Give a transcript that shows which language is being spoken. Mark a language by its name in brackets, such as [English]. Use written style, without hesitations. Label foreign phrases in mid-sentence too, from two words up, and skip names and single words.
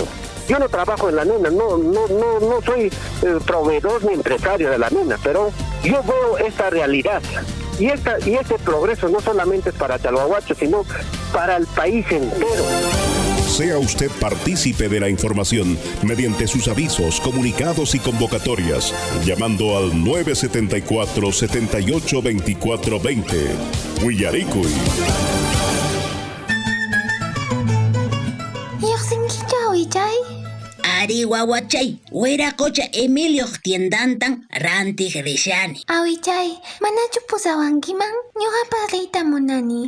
[Spanish] Yo no trabajo en la mina, no soy proveedor ni empresario de la mina, pero yo veo esta realidad. Y este progreso no solamente es para Chalhuahuacho, sino para el país entero. Sea usted partícipe de la información mediante sus avisos, comunicados y convocatorias, llamando al 974-782420. [Quechua] Willaricui. Ari wawachay, wiracocha Emilio tiendantan rantig rishani. Awichay, manachu pusawankiman, ñuqapas riytamunani.